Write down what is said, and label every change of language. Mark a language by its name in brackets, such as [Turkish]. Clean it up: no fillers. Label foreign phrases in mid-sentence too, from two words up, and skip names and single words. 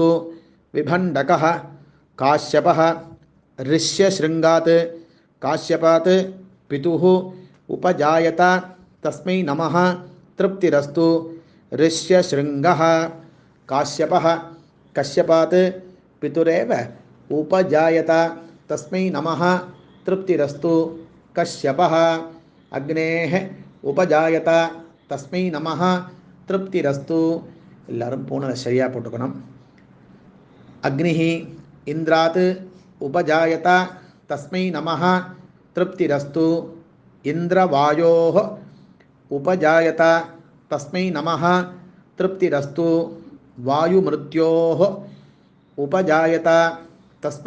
[Sanskrit] विभण्डकः काश्यपः ऋष्यशृङ्गात् काश्यपात् पितुः उपजायत तस्मै नमः तृप्तिरस्तु ऋष्यशृङ्गः काश्यपः कश्यपात् पितुरेव उपजायत तस्मै नमः तृप्तिरस्तु कश्यपः अग्नेः उपजायत तस्मै नमः तृप्तिरस्तु [Tamil] எல்லாரும் பூனை சரியாக போட்டுக்கணும் [Sanskrit] अग्निः इन्द्रात् उपजायत तस्मै नमः तृप्तिरस्तु इन्द्रवायोः उपजायत तस्मै नमः तृप्तिरस्तु वायुमृत्योः उपजायत तस्मै